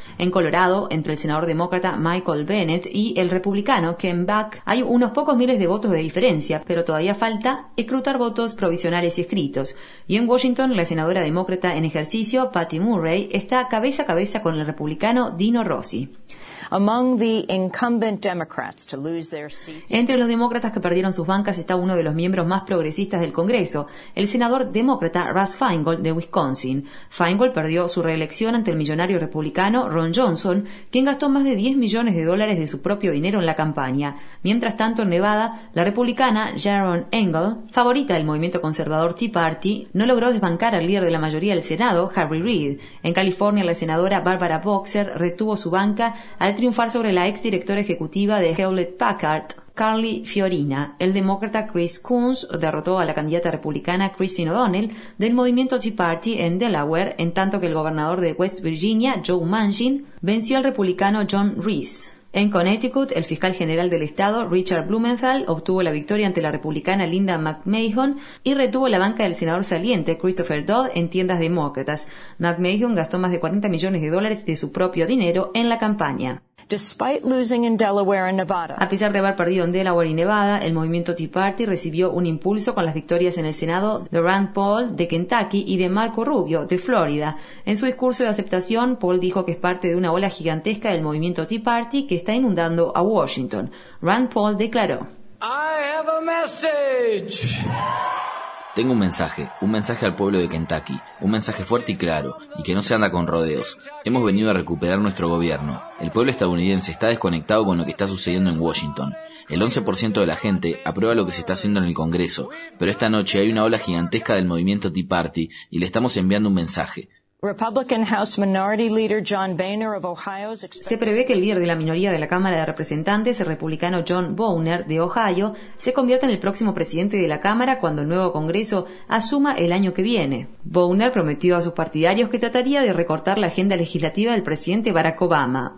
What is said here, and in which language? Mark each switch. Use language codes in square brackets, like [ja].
[es] En Colorado, entre el senador demócrata Michael Bennett y el republicano Ken Buck, hay unos pocos miles de votos de diferencia, pero todavía falta escrutar votos provisionales y escritos. Y en Washington, la senadora demócrata en ejercicio, Patty Murray, está cabeza a cabeza con el republicano Dino Rossi. [en] Among the incumbent Democrats to lose their seats. [es] Entre los demócratas que perdieron sus bancas está uno de los miembros más progresistas del Congreso, el senador demócrata Russ Feingold de Wisconsin. Feingold perdió su reelección ante el millonario republicano Ron Johnson, quien gastó más de 10 millones de dólares de su propio dinero en la campaña. Mientras tanto, en Nevada, la republicana Sharon Angle, favorita del movimiento conservador Tea Party, no logró desbancar al líder de la mayoría del Senado, Harry Reid. En California, la senadora Barbara Boxer retuvo su banca al triunfar sobre la exdirectora ejecutiva de Hewlett-Packard, Carly Fiorina. El demócrata Chris Coons derrotó a la candidata republicana Christine O'Donnell del movimiento Tea Party en Delaware, en tanto que el gobernador de West Virginia, Joe Manchin, venció al republicano John Reese. En Connecticut, el fiscal general del estado, Richard Blumenthal, obtuvo la victoria ante la republicana Linda McMahon y retuvo la banca del senador saliente, Christopher Dodd, en tiendas demócratas. McMahon gastó más de 40 millones de dólares de su propio dinero en la campaña. [en] Despite losing in Delaware and Nevada. [es] A pesar de haber perdido en Delaware y Nevada, el movimiento Tea Party recibió un impulso con las victorias en el Senado de Rand Paul, de Kentucky, y de Marco Rubio, de Florida. En su discurso de aceptación, Paul dijo que es parte de una ola gigantesca del movimiento Tea Party que está inundando a Washington. Rand Paul declaró: [en] I have a message. [es] Tengo un mensaje al pueblo de Kentucky, un mensaje fuerte y claro, y que no se anda con rodeos. Hemos venido a recuperar nuestro gobierno. El pueblo estadounidense está desconectado con lo que está sucediendo en Washington. El 11% de la gente aprueba lo que se está haciendo en el Congreso, pero esta noche hay una ola gigantesca del movimiento Tea Party y le estamos enviando un mensaje. [en] Republican House Minority Leader John Boehner of Ohio is expected. [es] Se prevé que el líder de la minoría de la Cámara de Representantes, el republicano John Boehner de Ohio, se convierta en el próximo presidente de la Cámara cuando el nuevo Congreso asuma el año que viene. Boehner prometió a sus partidarios que trataría de recortar la agenda legislativa del presidente Barack Obama.